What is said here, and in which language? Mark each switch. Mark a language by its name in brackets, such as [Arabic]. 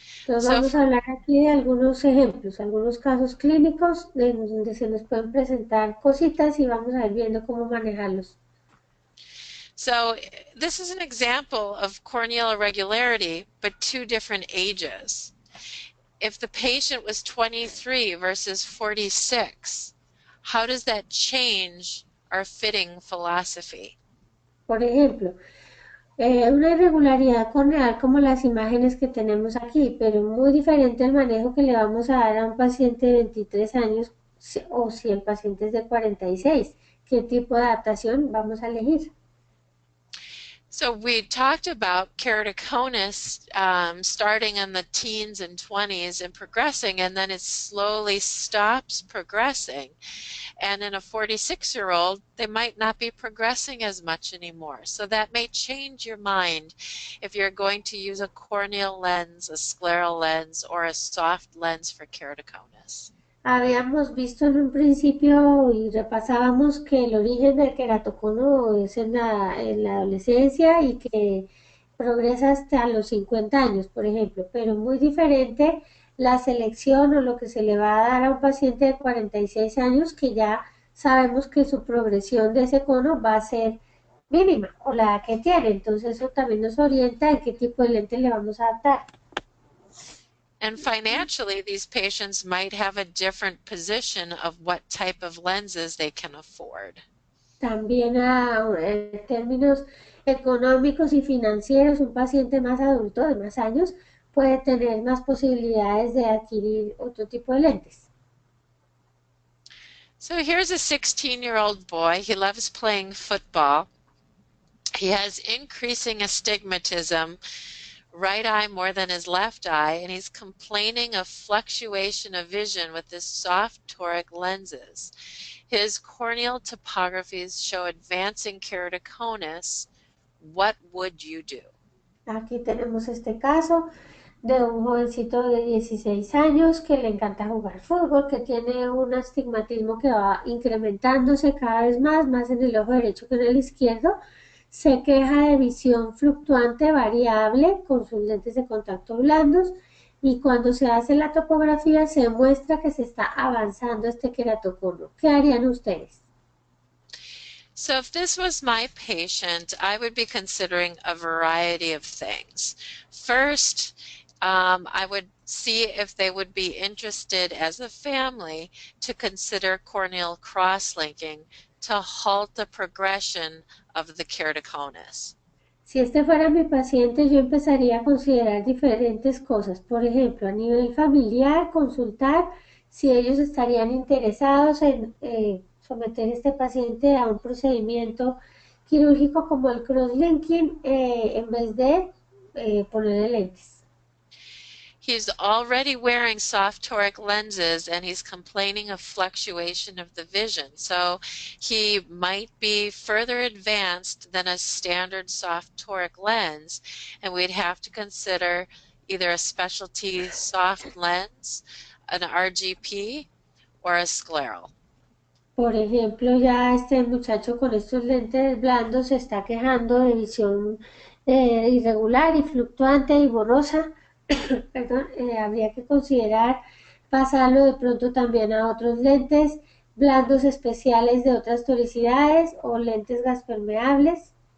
[Spanish] Entonces vamos a hablar aquí de algunos ejemplos, algunos casos clínicos donde se nos pueden presentar cositas y vamos a ir viendo cómo manejarlos. [English] So this is an example of corneal irregularity, but 2 different ages. If the patient was 23 versus 46, how does that change our fitting philosophy? [Spanish] Por ejemplo, una irregularidad corneal como las imágenes que tenemos aquí, pero muy diferente el manejo que le vamos a dar a un paciente de 23 años o si el paciente es de 46. ¿Qué tipo de adaptación vamos a elegir? [English] So we talked about keratoconus starting in the teens and 20s and progressing, and then it slowly stops progressing. And in a 46-year-old, they might not be progressing as much anymore. So that may change your mind if you're going to use a corneal lens, a scleral lens, or a soft lens for keratoconus. [Spanish] Habíamos visto en un principio y repasábamos que el origen del queratocono es en la adolescencia y que progresa hasta los 50 años, por ejemplo, pero muy diferente la selección o lo que se le va a dar a un paciente de 46 años que ya sabemos que su progresión de ese cono va a ser mínima o la que tiene. Entonces eso también nos orienta en qué tipo de lente le vamos a adaptar. [English] And financially, these patients might have a different position of what type of lenses they can afford. [Spanish] También en términos económicos y financieros, un paciente más adulto de más años puede tener más posibilidades de adquirir otro tipo de lentes. [English] So here's a 16-year-old boy. He loves playing football. He has increasing astigmatism, right eye more than his left eye, and he's complaining of fluctuation of vision with his soft toric lenses. His corneal topographies show advancing keratoconus. What would you do? [Spanish] Aquí tenemos este caso de un jovencito de 16 años que le encanta jugar fútbol, que tiene un astigmatismo que va incrementándose cada vez más en el ojo derecho que en el izquierdo. Se queja de visión fluctuante variable con sus lentes de contacto blandos y cuando se hace la topografía se muestra que se está avanzando este queratocono. ¿Qué harían ustedes? [English] So if this was my patient, I would be considering a variety of things. First, I would see if they would be interested as a family to consider corneal cross-linking to halt the progression of the keratoconus. [Spanish] Si este fuera mi paciente, yo empezaría a considerar diferentes cosas. Por ejemplo, a nivel familiar, consultar si ellos estarían interesados en someter a este paciente a un procedimiento quirúrgico como el cross-linking en vez de ponerle lentes. [English] He's already wearing soft toric lenses and he's complaining of fluctuation of the vision. So he might be further advanced than a standard soft toric lens, and we'd have to consider either a specialty soft lens, an RGP, or a scleral. [Spanish] Por ejemplo, ya este muchacho con estos lentes blandos se está quejando de visión irregular y fluctuante y borrosa. Perdón, habría que considerar pasarlo de pronto también a otros lentes blandos especiales de otras toricidades o lentes gas permeables.